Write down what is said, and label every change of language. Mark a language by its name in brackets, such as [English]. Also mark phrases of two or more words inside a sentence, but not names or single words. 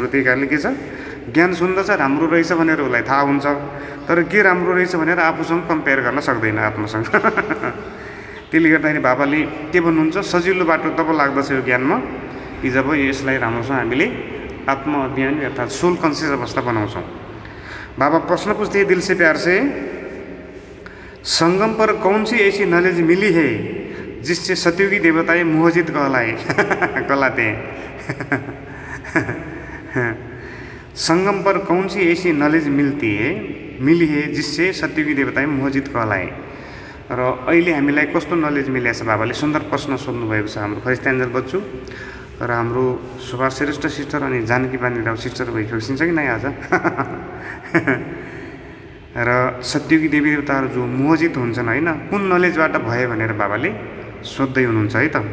[Nepali] त्यही कारणले के छ, ज्ञान सुन्दछ राम्रो रहेछ भनेर उसलाई थाहा हुन्छ, तर के राम्रो रहेछ भनेर आफूसँग कम्पेयर गर्न सक्दैन आत्मासँग। त्यसले गर्दाखेरि बाबाले के भन्नुहुन्छ, सजिलो बाटो तब लाग्दछ यो ज्ञानमा कि जब यसलाई राम्रोसँग हामीले आत्मअध्ययन अर्थात् [English] soul conscious [Nepali] अवस्था बनाउँछौँ। [Hindi] बाबा प्रश्न पूछते दिल से प्यार से, संगम पर कौन सी ऐसी नॉलेज मिली है जिससे सतयुगी देवताएं मोहजित कहलाते हैं। संगम पर कौन सी ऐसी नॉलेज मिली है जिससे सतयुगी देवताएं मोहजित कहलाए। [Nepali] र अहिले हामीलाई कस्तो नलेज मिलेको छ, बाबाले सुन्दर प्रश्न सोध्नुभएको छ हाम्रो खरिस्तान्जल बच्चु र हाम्रो सुभाष श्रेष्ठ सिस्टर अनि जानकी बानी राव सिस्टर भइसकिन्छ कि नै आज। र सतयुगी देवी देवताहरू जो मोहजित हुन्छन् होइन, कुन नलेजबाट भयो भनेर बाबाले सोध्दै हुनुहुन्छ है त।